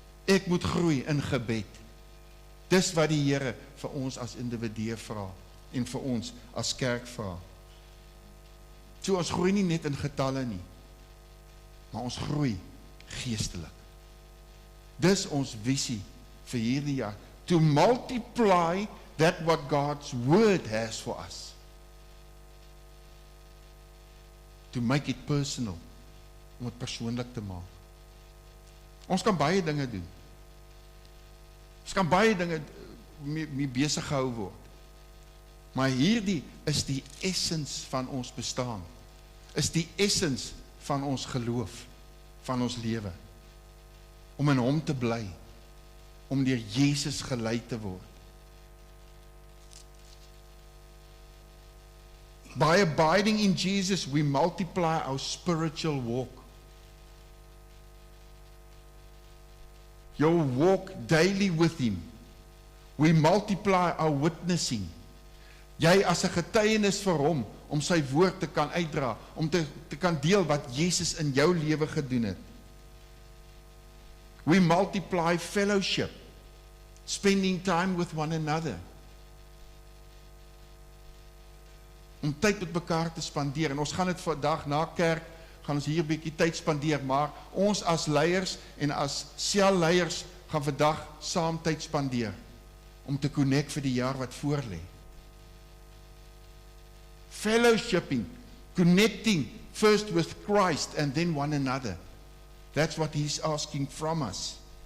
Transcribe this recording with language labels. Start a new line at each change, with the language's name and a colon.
Afrikaans: Ek moet groei in gebed. Dis wat die Here vir ons as individue vra en vir ons as kerk vra. So ons groei nie net in getalle nie, maar ons groei geestelik. Dis ons visie vir hierdie jaar.
English: To multiply that what God's word has for us. To make it personal.
Afrikaans: Om het persoonlik te maak. Ons kan baie dinge doen. Ons kan baie dinge mee besig gehou word. Maar hierdie is die essens van ons bestaan. Is die essens van ons geloof, van ons lewe. Om in hom te bly. Om deur Jesus gelei te word.
English: By abiding in Jesus, we multiply our spiritual walk. Your walk daily with Him. We multiply our witnessing.
Afrikaans: Jy as 'n getuienis vir hom, om sy woord te kan uitdra, om te kan deel wat Jesus in jou lewe gedoen het.
English: We multiply fellowship, spending time with one another.
Afrikaans: Om tyd met mekaar te spandeer, en ons gaan dit vandag na kerk gaan ons hier 'n bietjie tyd spandeer, maar ons as leiers en as selleiers gaan vandag saam tyd spandeer om te connect vir die jaar wat voor lê.
English: Fellowshipping, connecting first with Christ and then one another. That's what he's asking from us.